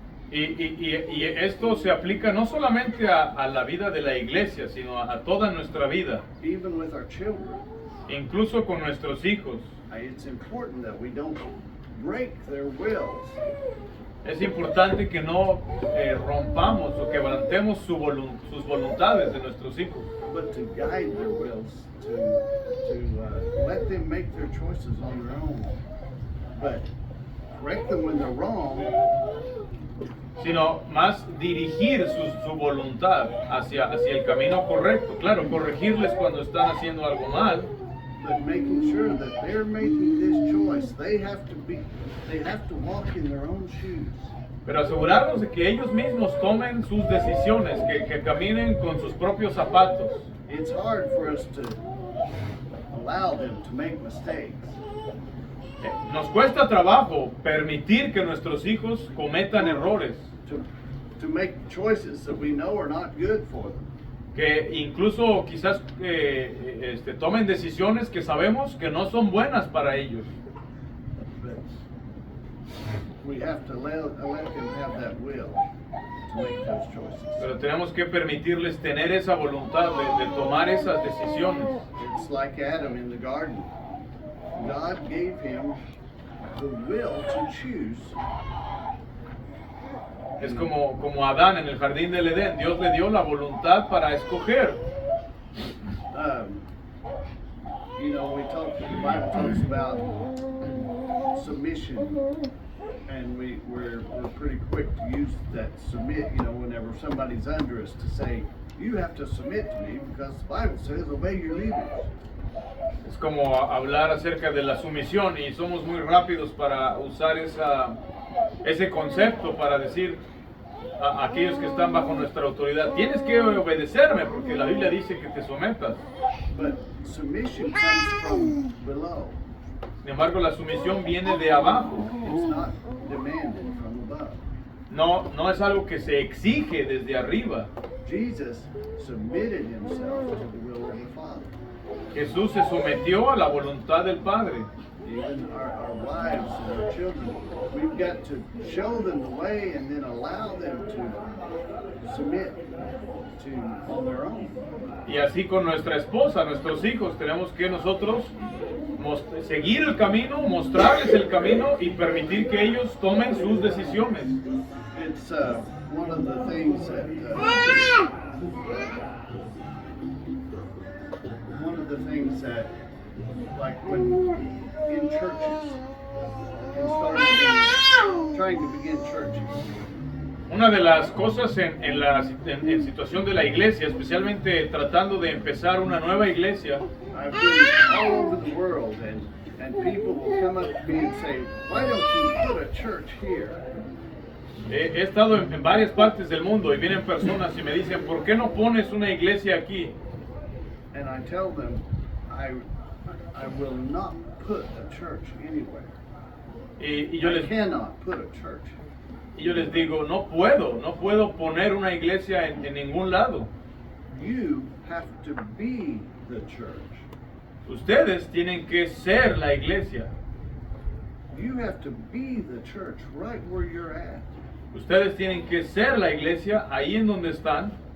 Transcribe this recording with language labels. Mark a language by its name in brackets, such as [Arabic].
[Spanish] Y esto se aplica no solamente a la vida de la iglesia, sino a toda nuestra vida, [English] even with our children. [Spanish] incluso con nuestros hijos. [English] It's important that we don't break their wills, [Spanish] Es importante que no rompamos o quebrantemos sus voluntades de nuestros hijos, [English] but to guide their wills, to let them make their choices on their own. But correct them when they're wrong, [Spanish] sino más dirigir su voluntad hacia el camino correcto. Claro, corregirles cuando están haciendo algo mal, [English] but making sure that they're making this choice. They have to walk in their own shoes. [Spanish] pero asegurarnos de que ellos mismos tomen sus decisiones, que caminen con sus propios zapatos. [English] It's hard for us to allow them to make mistakes. [Spanish] Nos cuesta trabajo permitir que nuestros hijos cometan errores, [English] To make choices that we know are not good for them. [Spanish] que incluso quizás tomen decisiones que sabemos que no son buenas para ellos. [English] But we have to let them have that will to make those choices. [Spanish] Pero tenemos que permitirles tener esa voluntad de tomar esas decisiones. [English] It's like Adam in the garden. God gave him the will to choose. [Spanish] Es como Adán en el jardín del Edén. Dios le dio la voluntad para escoger. [English] The Bible talks about submission, and we're pretty quick to use that submit, whenever somebody's under us, to say, you have to submit to me because the Bible says obey your leaders. [Spanish] Es como hablar acerca de la sumisión y somos muy rápidos para usar ese concepto para decir a aquellos que están bajo nuestra autoridad, tienes que obedecerme porque la Biblia dice que te sometas. [English] But submission comes from below. [Spanish] Sin embargo, la sumisión viene de abajo. [English] It's not demanded from above. [Spanish] No es algo que se exige desde arriba. [English] Jesus submitted himself to the will of the Father. [Spanish] Jesús se sometió a la voluntad del Padre. [English] Even our wives and our children, we've got to show them the way and then allow them to submit on their own. [Spanish] Y así con nuestra esposa, nuestros hijos, tenemos que nosotros seguir el camino, mostrarles el camino y permitir que ellos tomen sus decisiones. [English] It's one of the things that like when in churches, trying to begin churches. [Spanish] Una de las cosas en situación de la iglesia, especialmente tratando de empezar una nueva iglesia, [English] I've been all over the world and people will come up to me and say, why don't you put a church here? [Spanish] He estado en varias partes del mundo y vienen personas y me dicen, ¿por qué no pones una iglesia aquí? [English] And I tell them, I will not put a church anywhere. [Spanish] Y yo [English] cannot put a church. [Spanish] Y yo les digo, no puedo poner una iglesia en ningún lado. [English] You have to be the church. [Spanish] Ustedes tienen que ser la iglesia. [English] You have to be the church right where you're at. [Spanish] Ustedes tienen que ser la iglesia ahí en donde están.